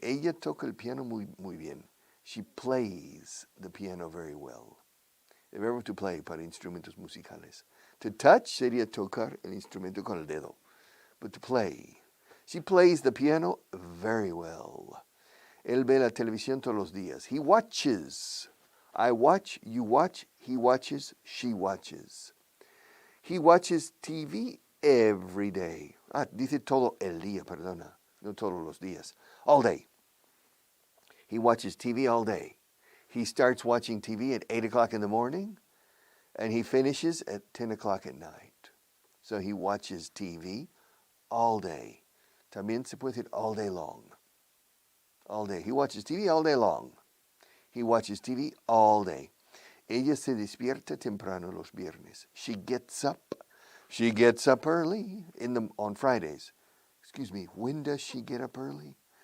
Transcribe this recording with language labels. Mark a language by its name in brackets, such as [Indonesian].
[Spanish] Ella toca el piano muy bien. [English] She plays the piano very well. [Spanish] El verbo [English] to play [Spanish] para instrumentos musicales. [English] To touch [Spanish] sería tocar el instrumento con el dedo. [English] But to play. She plays the piano very well. [Spanish] Él ve la televisión todos los días. [English] He watches. I watch, you watch, he watches, she watches. He watches TV every day. [Spanish] Dice todo el día, perdona. No todos los días. [English] All day. He watches TV all day. He starts watching TV at 8 o'clock in the morning, and he finishes at 10 o'clock at night. So he watches TV all day. [Spanish] También se puede decir [English] all day long. All day. He watches TV all day long. He watches TV all day. [Spanish] Ella se despierta temprano los viernes. [English] She gets up early on Fridays. Excuse me, when does she get up early?